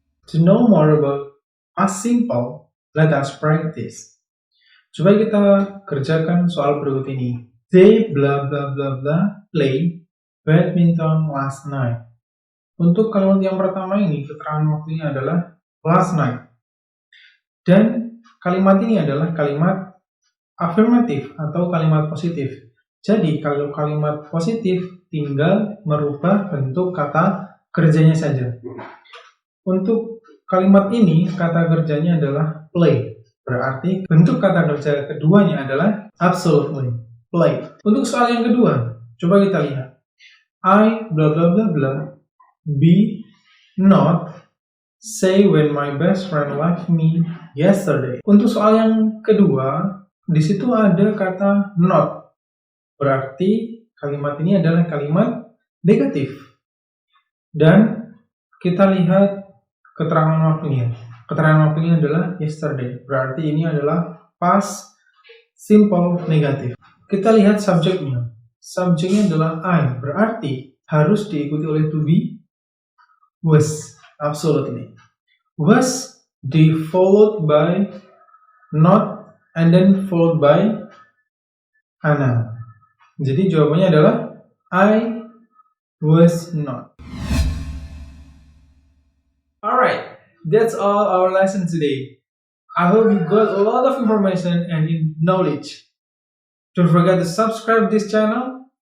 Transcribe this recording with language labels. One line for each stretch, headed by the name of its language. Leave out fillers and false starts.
English: To know more about past simple, let us practice.
Indonesian: Coba kita kerjakan soal berikut ini.
English: They blah blah blah blah play badminton last night.
Indonesian: Untuk kalimat yang pertama ini, keterangan waktunya adalah last night. Dan kalimat ini adalah kalimat afirmatif atau kalimat positif. Jadi kalau kalimat positif tinggal merubah bentuk kata kerjanya saja. Untuk kalimat ini kata kerjanya adalah play. Berarti bentuk kata kerja keduanya adalah absolutely, play. Untuk soal yang kedua, coba kita lihat.
English: I blah blah blah blah be not say when my best friend left me yesterday.
Indonesian: Untuk soal yang kedua, di situ ada kata not. Berarti kalimat ini adalah kalimat negatif. Dan kita lihat keterangan waktunya. Keterangan waktunya adalah yesterday. Berarti ini adalah past simple negatif. Kita lihat subjeknya. Subjeknya adalah I. Berarti harus diikuti oleh to be was.
English: Absolutely. Was followed by not and then followed by ana.
Indonesian: Jadi jawabannya adalah
English: I was not. Alright, that's all our lesson today. I hope you got a lot of information and knowledge. Don't forget to subscribe this channel.